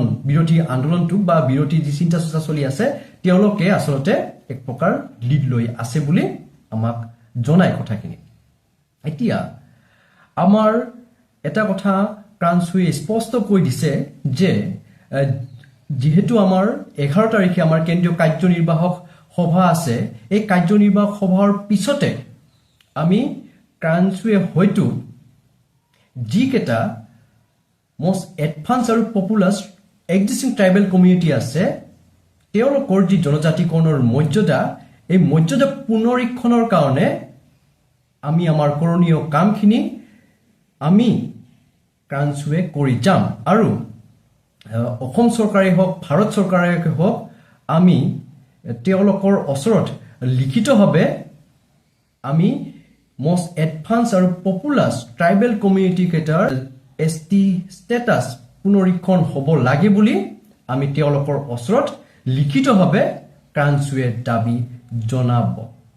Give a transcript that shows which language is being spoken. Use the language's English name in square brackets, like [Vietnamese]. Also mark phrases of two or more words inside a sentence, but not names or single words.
[Assamese] বিৰোধী আন্দোলনটো বা বিৰোধী যি চিন্তা চৰ্চা চলি আছে তেওঁলোকে আচলতে এক প্ৰকাৰ লিড লৈ আছে বুলি আমাক জনায় কথাখিনি এতিয়া আমাৰ এটা কথা ক্ৰান্সুৱে স্পষ্ট কৈ দিছে যে যেহেতু আমাৰ 11 তাৰিখে আমাৰ কেন্দ্ৰীয় কাৰ্যনিৰ্বাহক সভা আছে এই কাৰ্যনিৰ্বাহক সভাৰ পিছতে আমি ক্ৰান্সুৱে হয়তো যিকেইটা [English] most advanced [Assamese] আৰু [English] populous existing tribal community [Assamese] আছে তেওঁলোকৰ যি জনজাতিকৰণৰ মৰ্যাদা এই মৰ্যাদা পুনৰীক্ষণৰ কাৰণে আমি আমাৰ কৰণীয় কামখিনি আমি ক্ৰান্সুৱে কৰি যাম আৰু অসম চৰকাৰেই হওক ভাৰত চৰকাৰেই হওক আমি তেওঁলোকৰ ওচৰত লিখিতভাৱে আমি [English] most advanced [Assamese] আৰু [English] populous tribal community [Assamese] কেইটাৰ [English] ST status [Assamese] পুনৰীক্ষণ হ'ব লাগে বুলি আমি তেওঁলোকৰ ওচৰত লিখিতভাৱে ক্ৰান্সুৱে দাবী জনাব